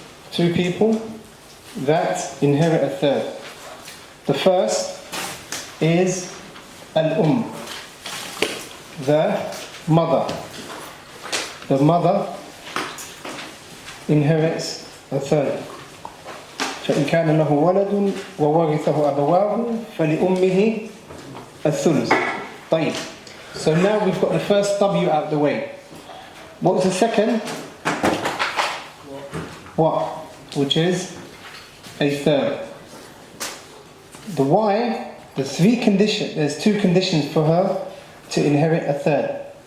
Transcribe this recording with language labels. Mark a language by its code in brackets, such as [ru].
[en] Two people that inherit a third. The first is al-um, the mother. The mother inherits a third. [ar] فإن كان له ولد وورثه أبواه فلأمه الثلث. طيب. [en] So now we've got the first W out the way. What was the second? What? Which is a third. The Y, there's two conditions for her to inherit a third.